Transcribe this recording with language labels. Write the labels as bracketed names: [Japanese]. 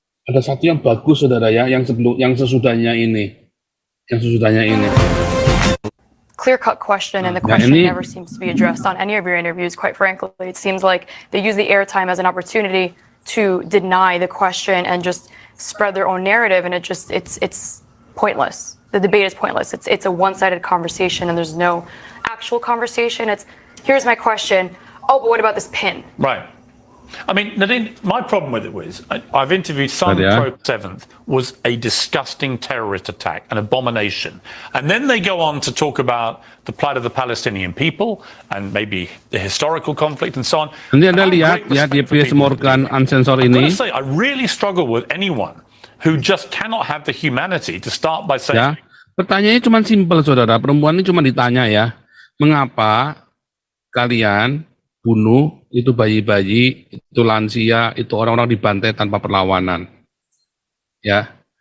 [Indonesian] Ada satu yang bagus, saudara ya, yang sesudahnya ini. Yang sesudahnya ini. [English] Clear-cut question, and the question never seems to be addressed on any of your interviews, quite frankly. It seems like they use the airtime as an opportunity to deny the question and just spread their own narrative, and it's pointless. The debate is pointless. It's a one-sided conversation, and there's no actual conversation. Here's my question. Oh, but what about this pin? Right. I mean, Nadine, my problem with it was, I've interviewed Simon Pro 7th, was a disgusting terrorist attack, an abomination. And then they go on to talk about the plight of the Palestinian people and maybe the historical conflict and so on. [Indonesian] Nanti Anda lihat ya di PS Morgan Unsensor ini. [English] I say, I really struggle with anyone who just cannot have the humanity to start by saying. [Indonesian] Ya, pertanyaannya cuma simpel, saudara. Perempuan ini cuma ditanya ya, mengapa kalian bunuh itu bayi-bayi, itu lansia, itu orang-orang dibantai tanpa perlawanan, ya.